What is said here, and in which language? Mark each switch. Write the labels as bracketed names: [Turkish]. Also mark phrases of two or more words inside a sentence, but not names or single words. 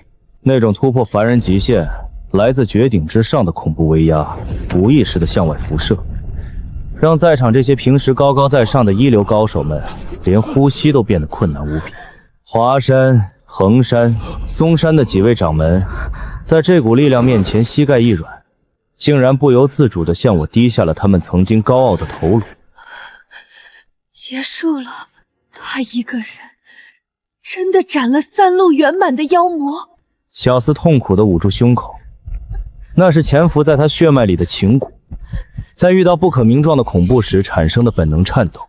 [Chinese] 那種突破凡人極限，來自絕頂之上的恐怖威壓，無意識地向外輻射，讓在場這些平時高高在上的一流高手們，連呼吸都變得困難無比。華山、衡山、嵩山的幾位掌門， 在這股力量面前膝蓋一軟，竟然不由自主地向我低下了他們曾經高傲的頭顱。結束了，他一個人真的斬了3路圓滿的妖魔。小厮痛苦地捂住胸口，那是潛伏在他血脈裡的情蠱，在遇到不可名狀的恐怖時產生的本能顫抖。